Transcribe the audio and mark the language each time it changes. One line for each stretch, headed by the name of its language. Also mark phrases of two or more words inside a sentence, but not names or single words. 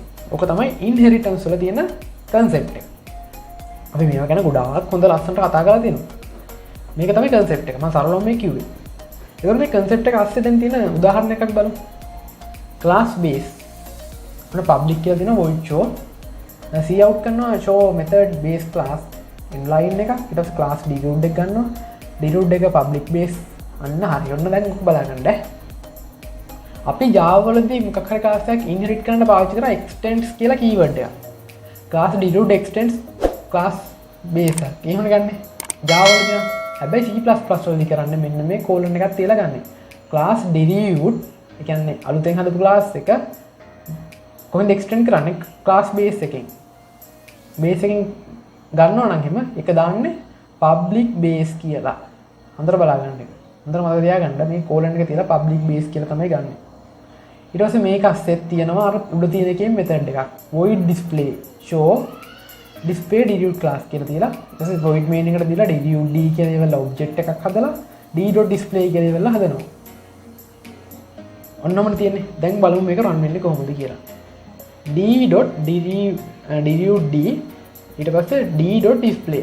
Sinhala: ඔක තමයි ඉන්හෙරිටන්ස් වල තියෙන concept එක. අපි මේවා ගැන ගොඩාක් හොඳ ලස්සනට කතා කරලා තියෙනවා. මේක තමයි concept එක. මම සරලවම මේ කිව්වේ. ඒකෝර මේ concept එක අස්සේ දැන් තියෙන උදාහරණයක් බලමු.
English: class base. මොන public
Sinhala: කියලා දෙනවා
English: void show. see out කරනවා show method base class inline එක.
Sinhala: ඊට පස්සේ
English: class deroot
Sinhala: එක ගන්නවා.
English: deroot එක public base.
Sinhala: අන්න හරි. ඔන්න දැන් බලන්න. අපි Java වලදී මොකක් හරි class එකක් inherit කරන්න පාවිච්චි කරා extends කියලා keyword එක.
English: class deroot extends class base එක.
Sinhala: එහෙම ගන්නෙ. Java වලදී හැබැයි C++ වලදී කරන්නේ මෙන්න මේ colon එකක් තියලා ගන්නෙ.
English: class deroot
Sinhala: ඒ කියන්නේ අලුතෙන් හදපු class එක කොහොමද extend කරන්නේ
English: class base
Sinhala: එකෙන්. base එකෙන් ගන්නවා නම් එහෙම එක දාන්නේ
English: public base
Sinhala: කියලා. හොඳට බලා ගන්න එක. හොඳට මතක තියාගන්න මේ colon එක තියලා
English: public base
Sinhala: කියලා තමයි ගන්නෙ. ඊට පස්සේ මේක අස්සෙත් තියෙනවා අර උඩ තියෙන එකේ method එකක්
English: void display show display deroot class
Sinhala: කියලා තියලා ඊට පස්සේ
English: void main
Sinhala: එකට දීලා
English: deroot d
Sinhala: කියලා ඒවල object එකක් හදලා d.display කියලා ඒවල හදනවා. ඔන්නමනේ තියෙන්නේ. දැන් බලමු මේක run වෙන්නේ කොහොමද කියලා.
English: d.deroot d
Sinhala: ඊට පස්සේ
English: d.display.